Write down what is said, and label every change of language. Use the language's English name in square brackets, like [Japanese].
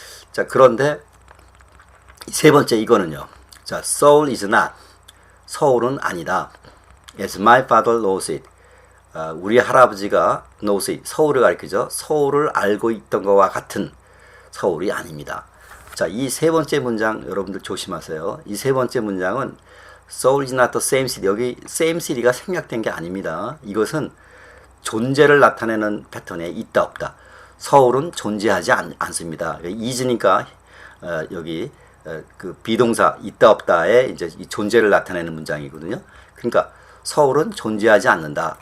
[Korean] 자, 그런데 세 번째 이거는요. [English] 자, Seoul is not. 서울은 아니다. As my father knows it. [Korean] 우리 할아버지가 knows it. 서울을 가리키죠. 서울을 알고 있던 것과 같은 서울이 아닙니다. 자, 이 세 번째 문장 여러분들 조심하세요. [English] 이 세 번째 문장은 Seoul is not the same city. [Korean] 여기 same city가 생략된 게 아닙니다. 이것은 존재를 나타내는 패턴에 있다 없다. 서울은 존재하지 않습니다. is니까 여기 그 비동사 있다 없다에 이제 이 존재를 나타내는 문장이거든요. 그러니까 서울은 존재하지 않는다.